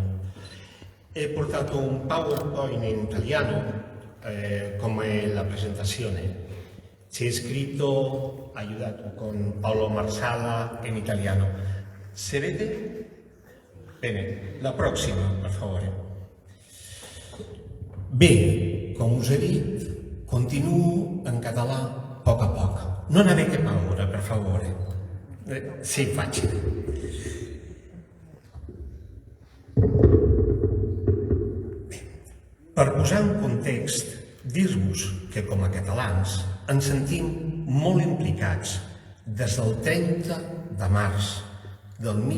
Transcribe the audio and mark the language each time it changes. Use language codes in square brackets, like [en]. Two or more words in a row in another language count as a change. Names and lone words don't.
[it] He portato un PowerPoint in italiano come la presentazione. C'è scritto, aiutato con Paolo Marsala in italiano. Se vede? Bene, la prossima, per favore. [ca] Bé, com us he dit, continuo en català a poc. [it] No n'avete paura, per favore. Sì, facile. [ca] Bé, per posar en context, dir-vos que com a catalans ens sentim molt implicats des del 30 de març del